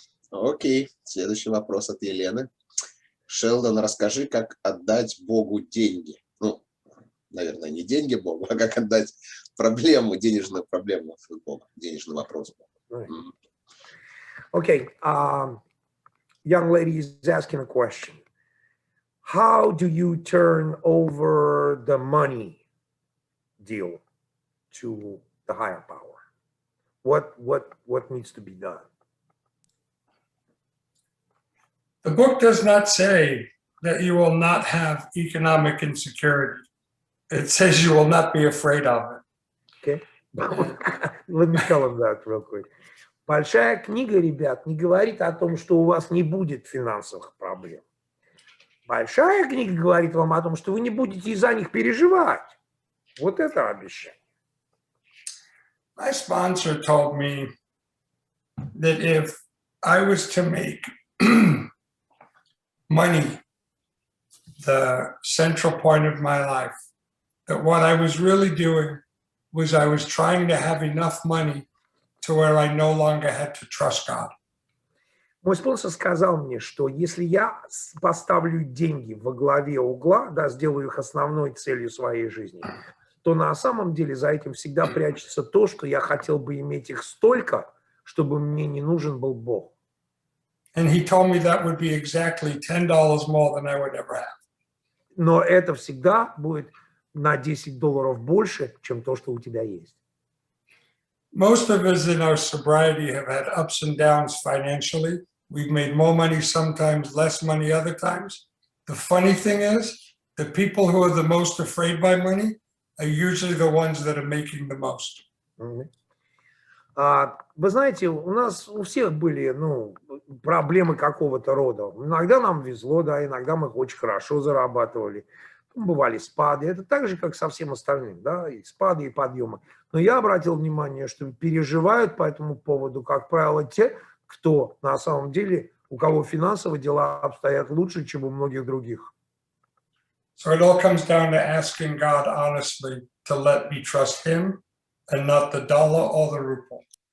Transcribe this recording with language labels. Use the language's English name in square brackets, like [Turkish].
[Russian] Окей, следующий вопрос от Елены. Шелдон, расскажи, как отдать Богу деньги. Ну, наверное, не деньги Богу, а как отдать проблему, денежную проблему Богу, денежный вопрос Богу. [English] Okay, young lady is asking a question. How do you turn over the money deal to the higher power? What needs to be done? The book does not say that you will not have economic insecurity. It says you will not be afraid of it. Okay. Let me tell him that real quick. [Russian] Большая книга, ребят, не говорит о том, что у вас не будет финансовых проблем. Большая книга говорит вам о том, что вы не будете из-за них переживать. Вот это обещание. [English] My sponsor told me that if I was to make money the central point of my life, that what I was really doing was I was trying to have enough money to where I no longer had to trust God. [Russian] Мой спонсор сказал мне, что если я поставлю деньги во главе угла, да, сделаю их основной целью своей жизни, то на самом деле за этим всегда прячется то, что я хотел бы иметь их столько, чтобы мне не нужен был Бог. [English] And he told me that would be exactly $10 more than I would ever have. [Russian] Но это всегда будет на $10 больше, чем то, что у тебя есть. [English] Most of us in our sobriety have had ups and downs financially. We've made more money sometimes, less money other times. The funny thing is, the people who are the most afraid by money are usually the ones that are making the most. [Russian] Вы знаете, у нас у всех были проблемы какого-то рода. Иногда нам везло, да, иногда мы очень хорошо зарабатывали. Бывали спады. Это так же, как со всем остальным, да, и спады, и подъемы. Но я обратил внимание, что переживают по этому поводу, как правило, те, кто на самом деле, у кого финансовые дела обстоят лучше, чем у многих других. [English] So it all comes down to asking God honestly to let me trust him and not the dollar or the ruble.